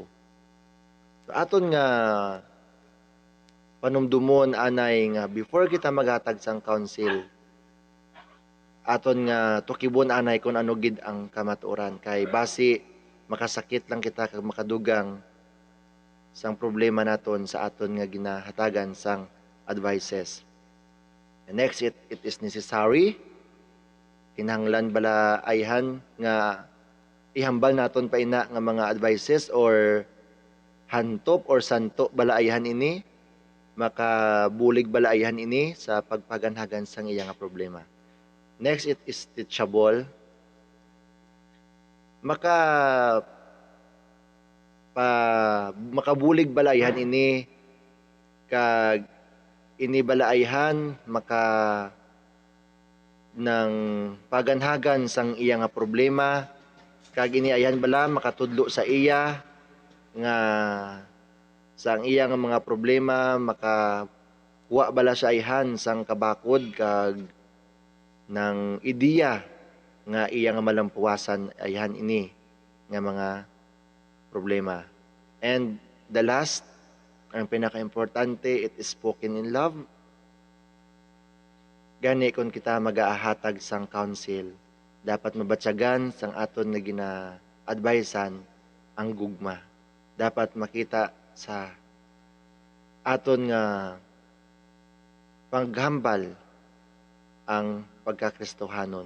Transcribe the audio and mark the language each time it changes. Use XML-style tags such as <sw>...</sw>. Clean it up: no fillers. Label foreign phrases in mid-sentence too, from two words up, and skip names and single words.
<hil>So aton nga panumdumon anay nga before kita maghatag sang counsel, aton nga tukibon anay kung ano gid ang kamatuoran kay basi makasakit lang kita kag makadugang sang problema naton sa aton nga ginahatagan sang advices.</hil> <en>And next, it is necessary,</en> <hil>kinahanglan bala ayhan nga ihambal naton pa ina nga mga advices or hantop or santo bala ayhan ini, makabulig bala ayhan ini sa pagpaganhagan sang iyang problema.</hil> <en>Next, it is teachable.</en> <hil>Makabulig balayhan ini kag ini balayhan maka ng paganhagan sang iya nga problema kag ini ayan bala makatudlo sa iya nga sa ang iya nga mga problema makakuha bala siya ayhan sang kabakod kag ng ideya nga iya nga malampuasan ayhan ini nga mga problema.</hil> <en>And the last,</en> <hil>ang pinaka-importante,</hil> <en>it is spoken in love.</en> <hil>Gani kung kita mag-aahatag sang counsel, dapat mabatsagan sang aton nga gina-advisean ang gugma. Dapat makita sa aton nga paghambal ang pagkakristohanon.</hil>